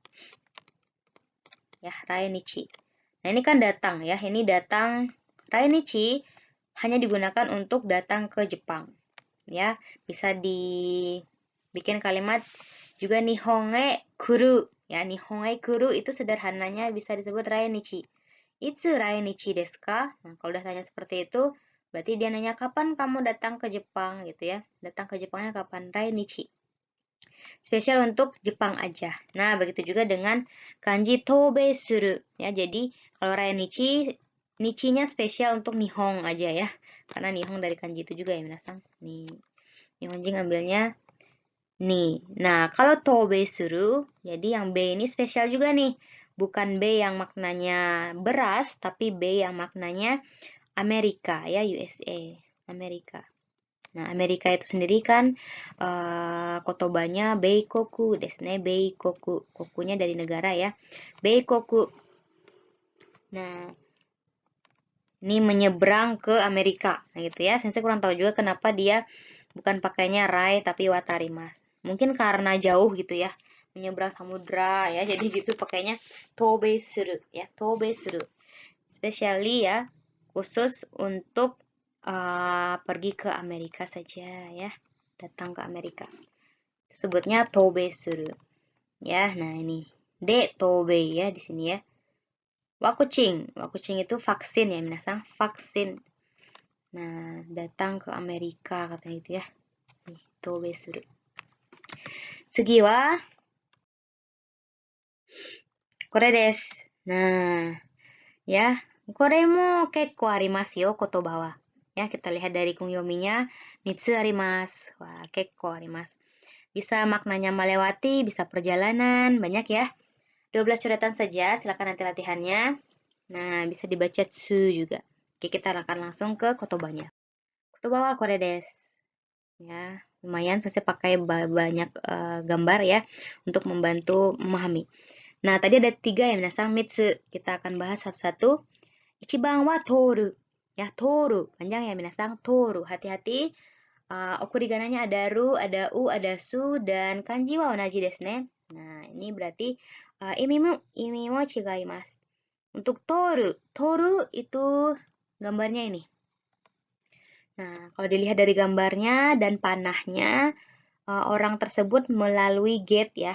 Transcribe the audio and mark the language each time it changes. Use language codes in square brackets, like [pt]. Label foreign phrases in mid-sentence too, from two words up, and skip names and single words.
[id] Ya, rai nichi. Nah, ini kan datang ya. Ini datang. Rai nichi hanya digunakan untuk datang ke Jepang. Ya, bisa dibikin kalimat juga [ja] 日本へ来る. [id] Ya, [ja] 日本へ来る [id] itu sederhananya bisa disebut rai nichi. [ja] いつ来日ですか? [id] Nah, kalau udah tanya seperti itu, berarti dia nanya kapan kamu datang ke Jepang gitu ya. Datang ke Jepangnya kapan? Rai nichi. Spesial untuk Jepang aja. Nah, begitu juga dengan kanji [ja] 渡米する. [id] Ya, jadi kalau rai nichi, nichinya spesial untuk nihon aja ya. Karena nihon dari kanji itu juga ya, minasang. Nih, nihonjin ambilnya nih. Nah, kalau [ja] 渡米する, [id] jadi yang B ini spesial juga nih. Bukan B yang maknanya beras, tapi B yang maknanya Amerika ya, USA, Amerika. Nah, Amerika itu sendiri kan kotobanya [ja] 米国ですね, [id] beikoku. Kokunya dari negara ya. Beikoku. Nah, ini menyeberang ke Amerika. Nah, gitu ya. Sensei kurang tahu juga kenapa dia bukan pakainya rai tapi watarimasu. Mungkin karena jauh gitu ya. Menyeberang samudra ya. Jadi gitu pakainya [ja] 渡米する [id] ya. [ja] 渡米する. [id] Especially ya. Khusus untuk pergi ke Amerika saja ya. Datang ke Amerika. Sebutnya [ja] 渡米する. [id] Ya, nah ini. De tobe ya di sini ya. Wakucing. Wakucing itu vaksin ya, minasang. Vaksin. Nah, datang ke Amerika katanya itu ya. Nih, [ja] 渡米する. 次はこれです. [id] Nah, ya. [ja] これも結構ありますよ言葉は. [id] Ya, kita lihat dari kungyominya. [ja] 三つあります。わあ、結構あります. [id] Bisa maknanya melewati, bisa perjalanan, banyak ya. 12 coretan saja, silakan nanti latihannya. Nah, bisa dibaca tsu juga. Oke, kita akan langsung ke kotobanya. [ja] 言葉はこれです. [id] Ya, lumayan saya pakai banyak gambar ya untuk membantu memahami. Nah, tadi ada 3 ya, minasang mitsu. Kita akan bahas satu-satu. [ja] 一番は通る. [id] Ya, toru. Panjang ya, minasang. Toru. Hati-hati. Okurigananya ada ru, ada u, ada su, dan [ja] 漢字は同じですね. [id] Nah, ini berarti [ja] 意味も違います. [id] Untuk toru. Toru itu gambarnya ini. Nah, kalau dilihat dari gambarnya dan panahnya, orang tersebut melalui gate ya.